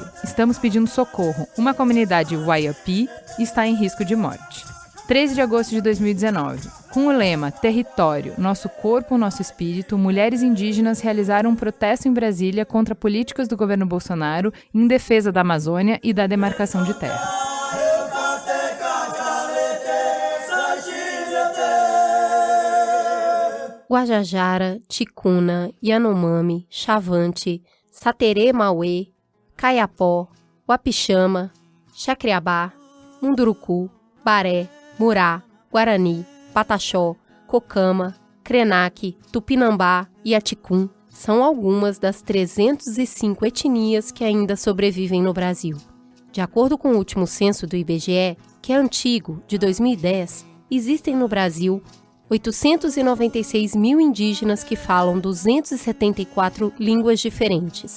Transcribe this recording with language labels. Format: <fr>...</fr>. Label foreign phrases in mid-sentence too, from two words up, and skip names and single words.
<pt>Estamos pedindo socorro. Uma comunidade Waiapi está em risco de morte. 13 de agosto de 2019. Com o lema Território, Nosso Corpo, Nosso Espírito, mulheres indígenas realizaram um protesto em Brasília contra políticas do governo Bolsonaro em defesa da Amazônia e da demarcação de terras. Guajajara, Ticuna, Yanomami, Chavante, Saterê Mauê, Caiapó, Uapixama, Chacriabá, Munduruku, Baré, Murá, Guarani, Pataxó, Cocama, Krenak, Tupinambá e Aticum são algumas das 305 etnias que ainda sobrevivem no Brasil. De acordo com o último censo do IBGE, que é antigo, de 2010, existem no Brasil 896 mil indígenas que falam 274 línguas diferentes.</pt>